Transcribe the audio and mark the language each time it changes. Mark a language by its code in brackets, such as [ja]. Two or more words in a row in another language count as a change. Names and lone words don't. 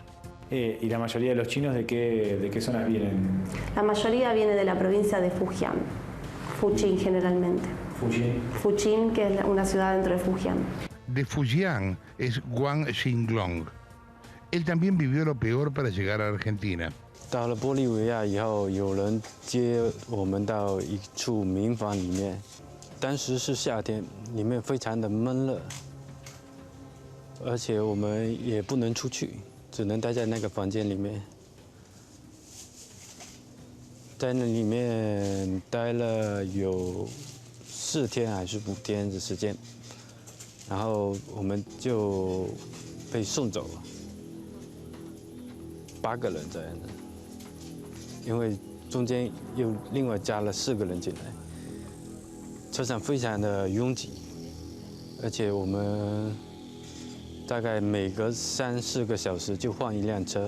[es] ¿Y la mayoría de los chinos de qué zonas vienen? La mayoría viene de la provincia de Fujian, Fujian generalmente. Fujian, que es una ciudad dentro de Fujian. De Fujian es Wang Xinglong. Él también vivió lo peor para llegar a Argentina. [zh] 到了玻利维亚以后，有人接我们到一处民房里面，当时是夏天，里面非常的闷热， 而且我们也不能出去，只能待在那个房间里面。在那里面待了有4天还是5天的时间，然后我们就被送走了，8个人这样的，因为中间又另外加了4个人进来，车上非常的拥挤，而且我们大概每隔3、4个小时就换一辆车。